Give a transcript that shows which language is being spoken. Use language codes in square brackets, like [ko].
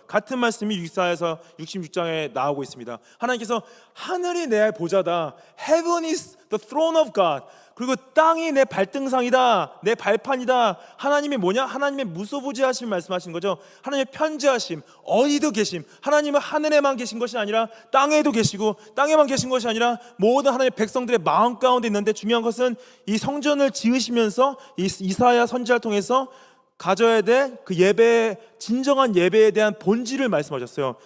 [ko] 같은 말씀이 이사야서 66장에 나오고 있습니다. 하나님께서 하늘이 내 보좌다, [en] Heaven is the throne of God. [ko] 그리고 땅이 내 발등상이다, 내 발판이다. 하나님이 뭐냐? 하나님의 무소부지하심 말씀하신 거죠. 하나님의 편재하심, 어디도 계심. 하나님은 하늘에만 계신 것이 아니라 땅에도 계시고, 땅에만 계신 것이 아니라 모든 하나님의 백성들의 마음 가운데 있는데, 중요한 것은 이 성전을 지으시면서 이사야 선지자를 통해서 가져야 될 그 예배, 진정한 예배에 대한 본질을 말씀하셨어요.